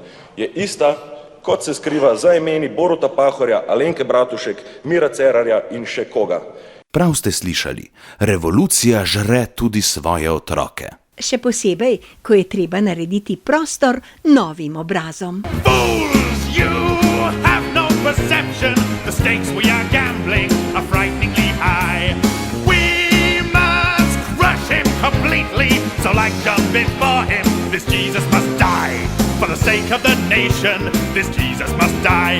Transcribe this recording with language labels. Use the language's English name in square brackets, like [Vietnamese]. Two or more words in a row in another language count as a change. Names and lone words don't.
[Slovenian] Je ista, kot se skriva za imeni Boruta Pahorja, Alenke Bratušek, Mira Cerarja in še koga. Prav ste slišali, revolucija žre tudi svoje otroke. Še posebej, ko je treba narediti prostor novim obrazom. [English] Fools, you have no perception. The stakes we are gambling are frighteningly high. We must crush him completely. So like John before him, this Jesus must die. For the sake of the nation, this Jesus must die.